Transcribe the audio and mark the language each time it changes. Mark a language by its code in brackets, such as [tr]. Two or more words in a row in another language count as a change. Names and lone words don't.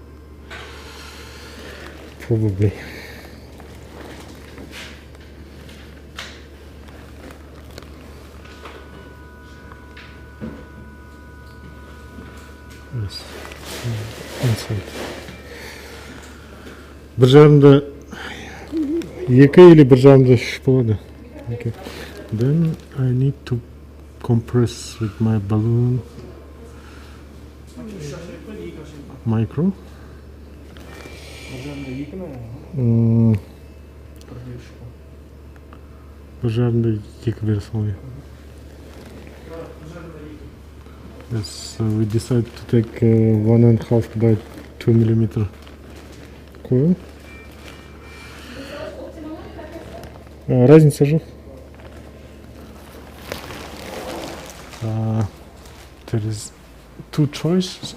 [en] Probably. Yes, inside. [kk] Bir жарымда екі или бір жарымда үш болады. [en] Okay. Then I need to compress with my balloon micro. [kk] Bir жарымда екі бере салайын. [en] Yes, we decided to take 1.5 by 2 millimeter coil. [ru] Разница же. [en] There is two choices.